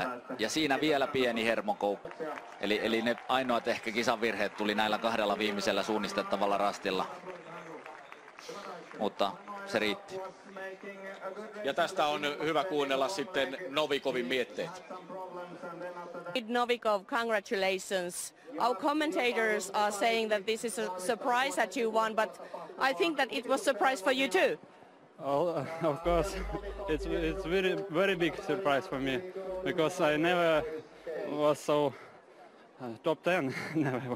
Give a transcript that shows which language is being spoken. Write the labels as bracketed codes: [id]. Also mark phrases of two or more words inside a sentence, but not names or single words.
[fi] Ja siinä vielä pieni hermokoukku. Eli ne ainoat ehkä kisan virheet tuli näillä 2 viimeisellä suunnistettavalla rastilla. Mutta se riitti. Ja tästä on hyvä kuunnella sitten Novikovin mietteet. Novikov, [en] congratulations. Our commentators are saying that this is a surprise that you won, but I think that it was a surprise for you too. Oh, of course, it's very big surprise for me because I never was so top 10, never was.